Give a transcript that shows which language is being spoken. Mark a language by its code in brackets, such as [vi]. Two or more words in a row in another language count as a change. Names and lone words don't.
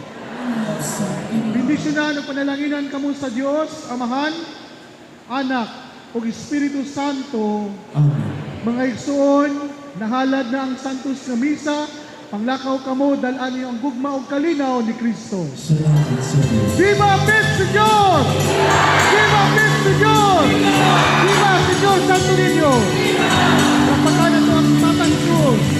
[ceb] Bendisyonan o panalanginan kamo sa Dios, Amahan, Anak, o Espiritu Santo. Amen. Mga igsoon, nahalad na ang Santos na Misa, panglakaw kamo, dalan niyo ang gugma o kalinaw ni Kristo. Salamat sa Diyos. [es] Viva Cristo Dios! Viva Cristo Dios! Viva Señor Santo Niño! Kapagkanan ito ang matang Diyos.